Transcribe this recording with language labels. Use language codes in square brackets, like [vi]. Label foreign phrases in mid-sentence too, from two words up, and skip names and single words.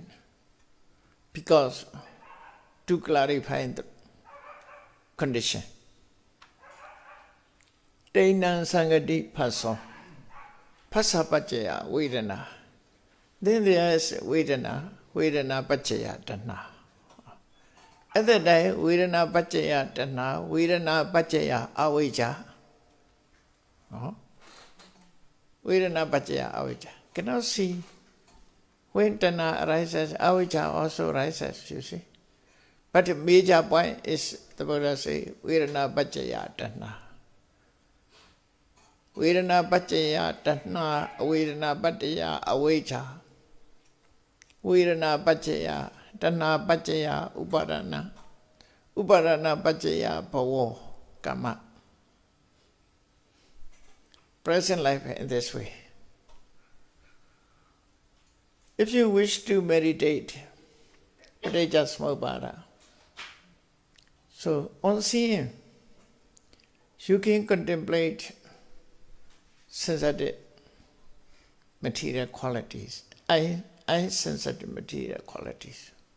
[en] Because to clarify the condition. [pi] Tainan Sangati Phassa. Phassa Paccaya Vedana. [en] Then there is [pi] Vedana, Vedana Paccaya Tanha. [en] At that time, [pi] Vedana Paccaya Tanha, Vedana Paccaya Avijja. Vedana Paccaya Avijja. [en] Cannot see. When Tanha arises, Avijja also arises, you see. But the major point is, the Buddha says, [pi] Vedana Paccaya Tanha. Vedana Paccaya Tanha, Vedana Paccaya Avijja. Vedana Paccaya, Tanha Paccaya Upadana. Upadana Paccaya Bhavo, [en] Karma. Present life in this way. If you wish to meditate, Paticcasamuppada, so on seeing, you can contemplate sensitive material qualities, I sensitive material qualities.